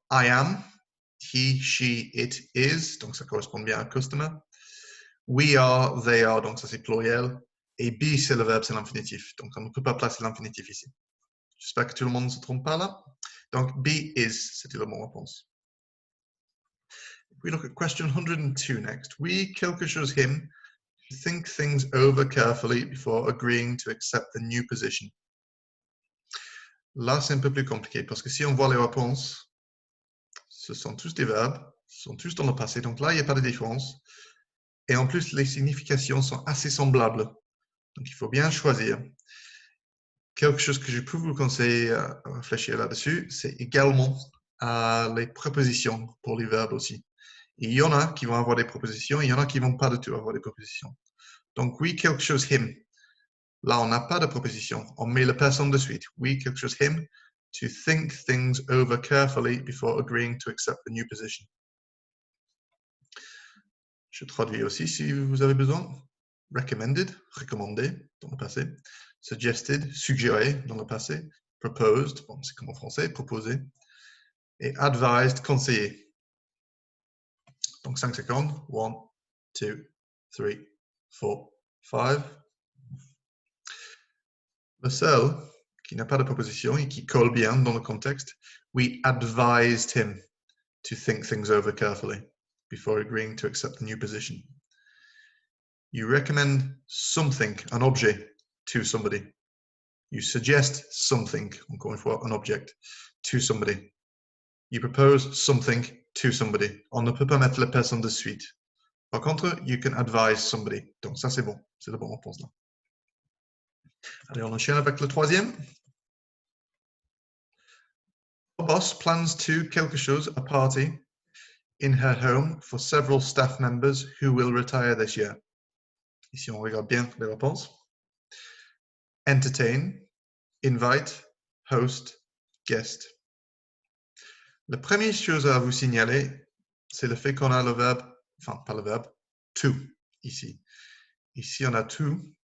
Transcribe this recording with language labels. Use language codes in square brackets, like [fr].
[en] I am, he, she, it is. [fr] Donc, ça correspond bien à [en] customer. We are, they are, [fr] donc ça c'est pluriel. Et be, c'est le verbe, c'est l'infinitif. Donc, on ne peut pas placer l'infinitif ici. J'espère que tout le monde ne se trompe pas là. Donc, [en] be is, [fr] c'était la bonne réponse. [en] We look at question 102 next. We, [fr] quelque chose, [en] him, think things over carefully before agreeing to accept the new position. [fr] Là, c'est un peu plus compliqué parce que si on voit les réponses, ce sont tous des verbes, ce sont tous dans le passé. Donc là, il n'y a pas de différence. Et en plus, les significations sont assez semblables. Donc, il faut bien choisir. Quelque chose que je peux vous conseiller à réfléchir là-dessus, c'est également les prépositions pour les verbes aussi. Et il y en a qui vont avoir des prépositions, il y en a qui ne vont pas du tout avoir des prépositions. Donc, oui, quelque chose, [en] him. [fr] Là, on n'a pas de préposition. On met la personne de suite. Oui, quelque chose, [en] him. To think things over carefully before agreeing to accept the new position. [fr] Je traduis aussi si vous avez besoin. Recommended, recommandé dans le passé. Suggested, suggéré dans le passé. Proposed, bon, c'est comme en français, proposé. Et advised, conseiller. Donc 5 secondes. 1, 2, 3, 4, 5. Le seul qui n'a pas de proposition et qui colle bien dans le contexte, [en] we advised him to think things over carefully before agreeing to accept the new position. You recommend something, [fr] un objet, [en] to somebody. You suggest something, [fr] encore une fois, [en] un object, to somebody. You propose something to somebody. [fr] On ne peut pas mettre la personne de suite. Par contre, [en] you can advise somebody. [fr] Donc ça, c'est bon. C'est la bonne réponse là. Allez, on enchaîne avec le troisième. [en] Our boss plans to [fr] quelque chose, [en] a party, in her home for several staff members who will retire this year. [fr] Ici, on regarde bien les réponses. Entertain, invite, host, guest. La première chose à vous signaler, c'est le fait qu'on a le verbe, enfin pas le verbe, to, ici. Ici, on a to.